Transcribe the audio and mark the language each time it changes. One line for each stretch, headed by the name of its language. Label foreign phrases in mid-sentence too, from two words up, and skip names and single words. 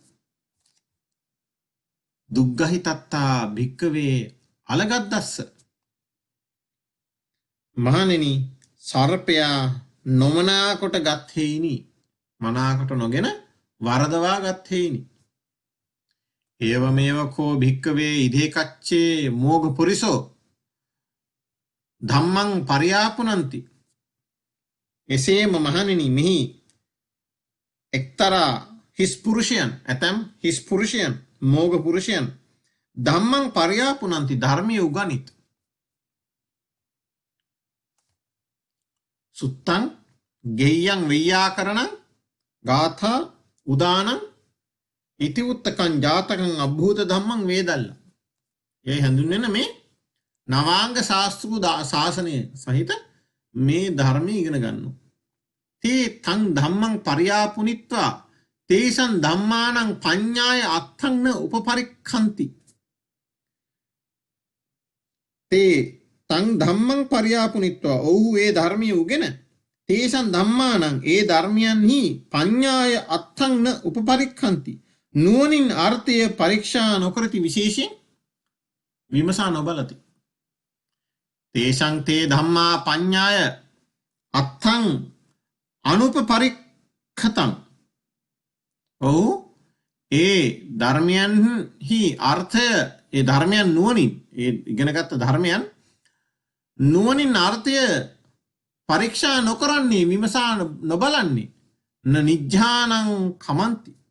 Pali: දුග්ගහිතත්තා භික්කවේ අලගද්දස්ස.
Sinhala: මහණෙනි සර්පයා නොමනාකොට ගත් හේිනි. මනාකොට නොගෙන වරදවා ගත් හේිනි.
Pali: ඒවමේවකෝ භික්කවේ ඉදේකච්චේ මෝඝ පුරිසෝ ධම්මං පරියාපුනන්ති.
Sinhala: එසේම මහණෙනි මෙහි එක්තරා හිස් පුරුෂයන් ඇතැම් හිස් පුරුෂයන් මෝඝ පුරුෂයන්
Pali: ධම්මං පරියාපුනන්ති
Sinhala: ධර්මය උගනිත්.
Pali: සුත්තං ගෙය්‍යං වෙය්‍යාකරණං ගාථා උදානං ඉතිඋත්තකං ජාතකං අභූත ධම්මං වේදල්ල.
Sinhala: ඒ හඳුන්වන මේ නවාංග ශාස්ත්‍රු ශාසනය සහිත මේ ධර්මය ඉගෙන ගන්නවා.
Pali: තේ තං ධම්මං පරියාපුනිත්වා තේසං ධම්මානං පඤ්ඤාය අත්තං උපපරික්ඛන්ති. තේ තං ධම්මං පරියාපුනිත්වා
Sinhala: ඔව්හු ඒ ධර්මයේ උගෙන
Pali: තේසං ධම්මානං
Sinhala: ඒ ධර්මයන්හි
Pali: පඤ්ඤාය අත්තං උපපරික්ඛන්ති.
Sinhala: නුවණින් අර්ථය පරීක්ෂා නොකරති විශේෂයෙන් විමසා නොබලති.
Pali: තේසං තේ ධම්මා පඤ්ඤාය අත්තං අනුපපරික්ඛතං.
Sinhala: ඔව් ඒ ධර්මයන්හි අර්ථය ඒ ධර්මයන් නුවණින් ඒ ඉගෙනගත්ත ධර්මයන් නුවණින් අර්ථය පරීක්ෂා නොකරන්නේ විමසා නොබලන්නේ
Pali: නිජ්ජානං කමන්ති.